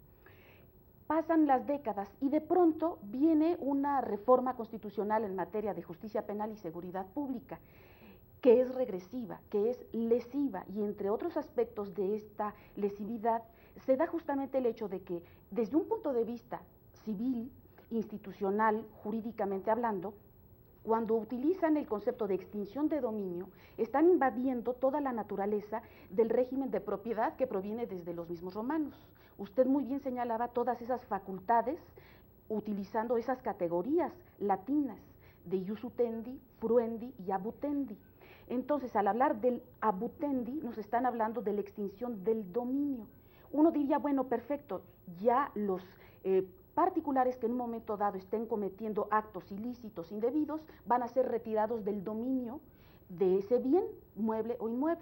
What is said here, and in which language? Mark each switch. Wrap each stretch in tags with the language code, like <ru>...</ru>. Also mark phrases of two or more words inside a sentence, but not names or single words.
<es>Pasan las décadas y de pronto viene una reforma constitucional en materia de justicia penal y seguridad pública, que es regresiva, que es lesiva, y entre otros aspectos de esta lesividad se da justamente el hecho de que desde un punto de vista civil, institucional, jurídicamente hablando, cuando utilizan el concepto de extinción de dominio, están invadiendo toda la naturaleza del régimen de propiedad que proviene desde los mismos romanos. Usted muy bien señalaba todas esas facultades utilizando esas categorías latinas de</es> <la>jus utendi, fruendi</la> <es>y abutendi. Entonces, al hablar del abutendi, nos están hablando de la extinción del dominio. Uno diría, bueno, perfecto, ya los particulares que en un momento dado estén cometiendo actos ilícitos, indebidos, van a ser retirados del dominio de ese bien, mueble o inmueble.</es>